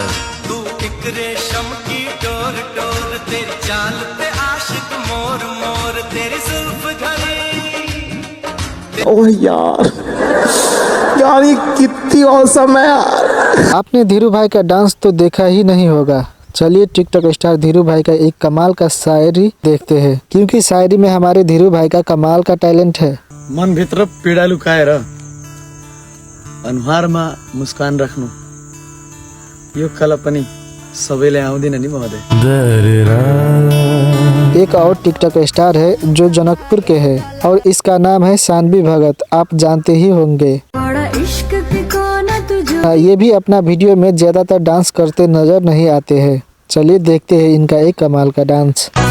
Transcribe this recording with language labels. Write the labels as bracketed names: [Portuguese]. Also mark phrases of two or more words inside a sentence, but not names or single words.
[Hindi] तू एक रेशम की डोर डोर तेरी चाल पे आशिक मोर मोर तेरी जुल्फ घड़ी। ओह यार ये कितनी औसम है यार। आपने धीरू भाई का डांस तो देखा ही नहीं होगा। चलिए टिकटॉक स्टार धीरू भाई का एक कमाल का शायरी देखते हैं, क्योंकि शायरी में हमारे धीरू भाई का कमाल का टैलेंट है। [Nepali] मन भित्र पीड़ा लुकाएर अनुहारमा मुस्कान राख्नु यो कला पनि सबैले आउँदैन नि महोदय। [Hindi] एक और टिकटॉक स्टार है जो जनकपुर के है और इसका नाम है सानवी भगत। आप जानते ही होंगे। ये भी अपना वीडियो में ज्यादातर डांस करते नजर नहीं आते हैं। चलिए देखते हैं इनका एक कमाल का डांस।